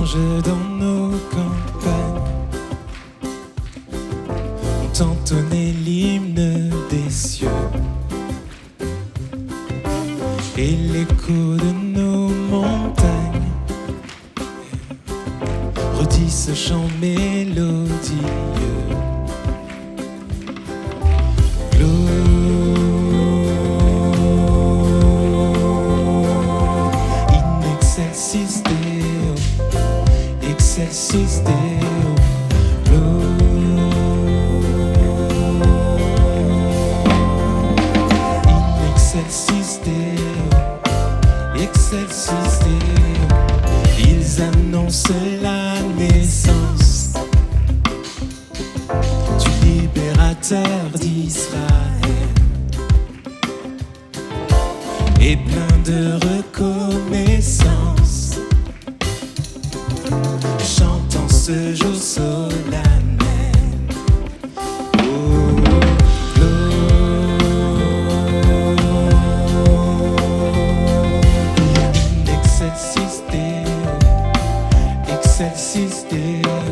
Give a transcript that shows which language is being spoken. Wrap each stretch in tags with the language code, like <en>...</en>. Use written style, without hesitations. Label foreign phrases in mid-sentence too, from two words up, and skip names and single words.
<fr>anges dans nos campagnes ont entonné l'hymne des cieux, et l'écho de nos montagnes redit ce chant mélodieux.</fr> <la>In excelsis Deo, excelsis Deo, in excelsis Deo, excelsis Deo.</la> <fr>Ils annoncent la naissance du libérateur d'Israël, et plein de reconnaissance, chantant ce jour solennel.</fr> <la>Oh, in excelsis Deo, excelsis Deo.</la>